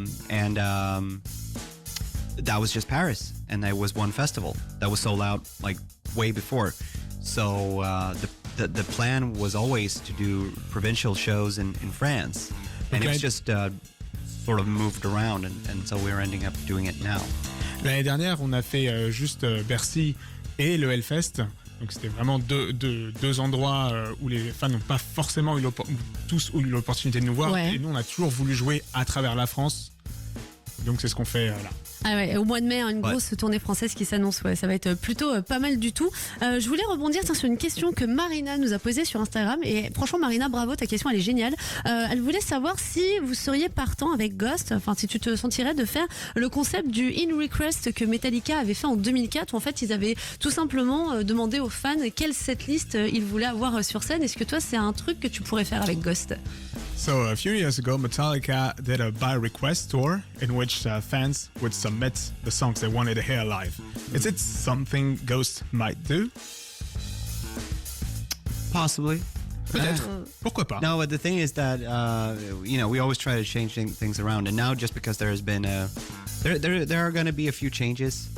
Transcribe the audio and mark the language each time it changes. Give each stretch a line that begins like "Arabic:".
English: And that was just Paris, and there was one festival that was sold out like way before. So the plan was always to do provincial shows in France, and it's just sort of moved around, and so we're ending up doing it now.
French: L'année dernière, on a fait juste Bercy et le Hellfest. Donc c'était vraiment deux endroits où les fans n'ont pas forcément eu l'opportunité de nous voir. Ouais. Et nous, on a toujours voulu jouer à travers la France. Donc c'est ce qu'on fait là. Ah ouais, au mois de mai, une grosse tournée française qui s'annonce. Ouais, ça va être plutôt pas mal du tout. Je voulais rebondir sur une question que Marina nous a posée sur Instagram. Et franchement, Marina, bravo, ta question, elle est géniale. Elle voulait savoir si vous seriez partant avec Ghost, enfin si tu te sentirais de faire le concept du In Request que Metallica avait fait en 2004, où en fait ils avaient tout simplement demandé aux fans quelle setlist ils voulaient avoir sur scène. Est-ce que toi, c'est un truc que tu pourrais faire avec Ghost?
English: So a few years ago, Metallica did a by request tour in which fans would submit the songs they wanted to hear live. Is it something Ghost might do? Possibly.
French: Peut-être. Pourquoi pas?
English: No, but the thing is that we always try to change things around, and now just because there has been there are going to be a few changes.